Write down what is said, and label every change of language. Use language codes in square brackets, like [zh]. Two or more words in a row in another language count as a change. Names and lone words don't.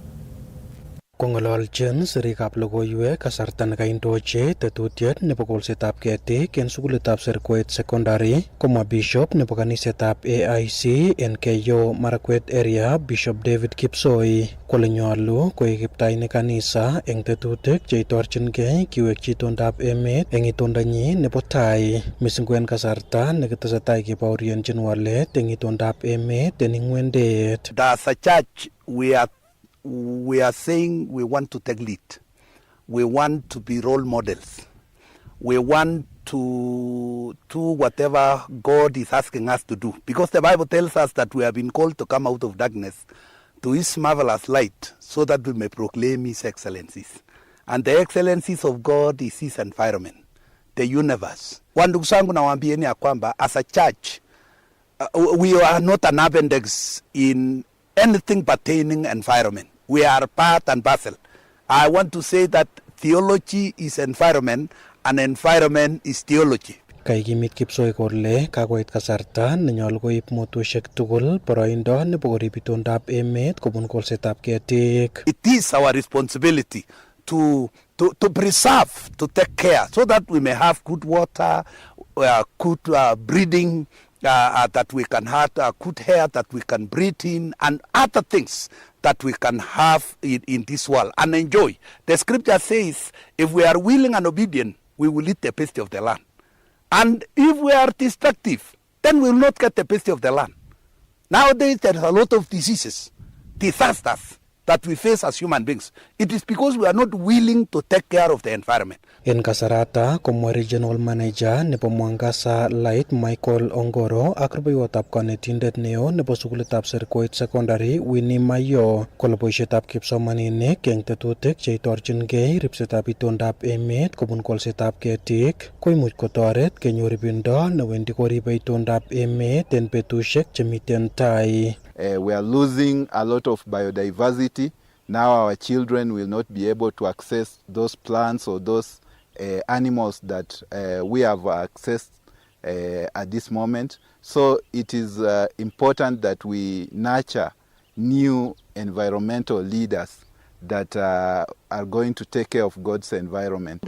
[kln] Kong'ololjin sirikab logoiwek kasarta nekaindochi tetutiet nebo kolsetab ketik en sukulitab Sergoet Secondary, komwa Bishop nebo kanisetab AIC en Keyo Marakwet area, Bishop David Kipsoi kole nyolu koik kiptainik kanisa eng tetutik cheitorchingei kiwekchi itondab emet eng itondonyi nebo tai, mising ko en kasarta nekitesetai kebaorionjin walet eng itondab emet en ing'wendet. [en] As a church, we are saying we want to take lead. We want to be role models. We want to do whatever God is asking us to do. Because the Bible tells us that we have been called to come out of darkness to His marvelous light so that we may proclaim His excellencies. And the excellencies of God is His environment, the universe. [sw] Ndugu zangu nawaambieni ya kwamba [en] as a church, we are not an appendix in anything pertaining environment. We are part and parcel. I want to say that theology is environment and environment is theology. [kln] Kaikimit Kipsoi kole kakoit kasarta nenyolu koib mutusiek tugul boroindo nebo korib itondab emet kobun kolsetab ketik. [en] It is our responsibility to preserve, to take care, so that we may have good water, good breeding, that we can have good hair that we can breathe in, and other things that we can have in this world and enjoy. The scripture says, if we are willing and obedient, we will eat the best of the land. And if we are destructive, then we will not get the best of the land. Nowadays, there is a lot of diseases, disasters that we face as human beings. It is because we are not willing to take care of the environment. [kln] En kasarata komwa regional manager nebo Mwangasa Light Michael Ongoro ak rubeiwotab kanetindet neo nebo sukulitab Serkoit Secondary Winnie Mayo kole boisietab kipsomaninik eng tetutik cheitorchingei ripsetab itondab emet kobun kolsetab ketik koimuch kotoret kenyor ibindo newendi koribe itondab emet en betusiek chemiten tai. [en] We are losing a lot of biodiversity. Now our children will not be able to access those plants or those animals that we have accessed at this moment. So it is important that we nurture new environmental leaders that are going to take care of God's environment.